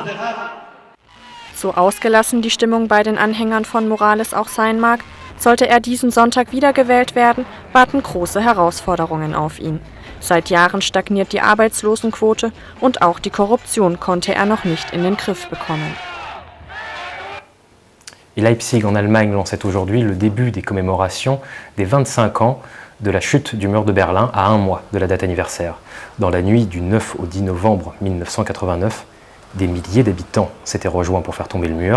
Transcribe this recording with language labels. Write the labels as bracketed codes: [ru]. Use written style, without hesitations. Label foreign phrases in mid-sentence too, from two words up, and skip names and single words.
[de] So ausgelassen die Stimmung bei den Anhängern von Morales auch sein mag, sollte er diesen Sonntag wiedergewählt werden, warten große Herausforderungen auf ihn. Seit Jahren stagniert die Arbeitslosenquote und auch die Korruption konnte er noch nicht in den Griff bekommen. [fr] Et Leipzig en Allemagne lançait aujourd'hui le début des commémorations des 25 ans de la chute du mur de Berlin à 1 mois de la date anniversaire. Dans la nuit du 9 au 10 novembre 1989, des milliers d'habitants s'étaient rejoints pour faire tomber le mur.